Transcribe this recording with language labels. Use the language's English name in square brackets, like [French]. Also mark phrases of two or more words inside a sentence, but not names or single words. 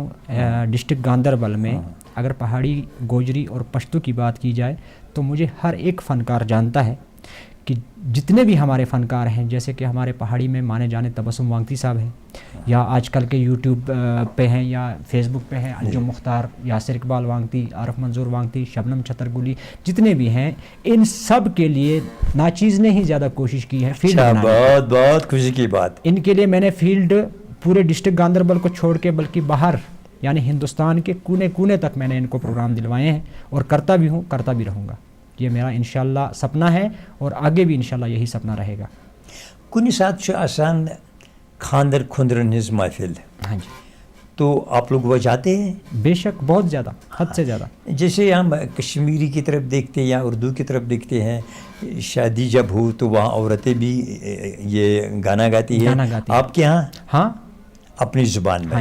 [Urdu] ڈسٹرکٹ گاندربل میں اگر پہاڑی، گوجری اور پشتو کی بات کی جائے تو مجھے ہر ایک فنکار جانتا ہے کہ جتنے بھی ہمارے فنکار ہیں، جیسے کہ ہمارے پہاڑی میں مانے جانے تبسم وانگتی صاحب ہیں، یا آج کل کے یوٹیوب پہ ہیں یا فیس بک پہ ہیں انجم مختار، یاسر اقبال وانگتی، عارف منظور وانگتی، شبنم چھترگلی، جتنے بھی ہیں، ان سب کے لیے ناچیز نے ہی زیادہ کوشش کی ہے فیلڈ بنانے. بہت خوشی کی بات. ان کے لیے میں نے فیلڈ پورے ڈسٹرکٹ گاندربل کو چھوڑ کے بلکہ باہر یعنی ہندوستان کے کونے کونے تک میں نے ان کو پروگرام دلوائے ہیں، اور کرتا بھی ہوں، کرتا بھی رہوں گا. یہ میرا انشاءاللہ سپنا ہے اور آگے بھی انشاءاللہ یہی سپنا رہے گا. [Kashmiri] کُنہِ ساتہٕ چھُ آسان خاندر خُندرن ہٕنٛز محفل, [Urdu] ہاں جی, تو آپ لوگ وہ جاتے ہیں؟ بے شک, بہت زیادہ, حد سے زیادہ. جیسے ہم کشمیری کی طرف دیکھتے ہیں یا اردو کی طرف دیکھتے ہیں, شادی جب ہو تو وہاں عورتیں بھی یہ گانا گاتی ہیں. آپ کے یہاں؟ ہاں, اپنی زبان میں.